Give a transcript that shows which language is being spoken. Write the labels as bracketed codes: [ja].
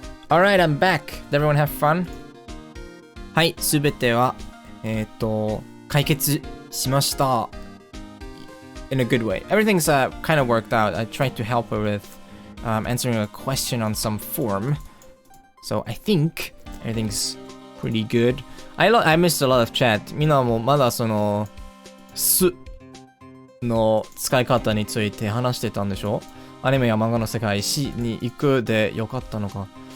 [en] Alright, I'm back. Did everyone have fun? [ja] はい、すべては、解決しました。 [en] In a good way. Everything's kind of worked out. I tried to help her with answering a question on some form. So I think everything's pretty good. I missed a lot of chat. [ja] みんなもまだその、すの使い方について話してたんでしょ？アニメや漫画の世界に行くでよかったのか。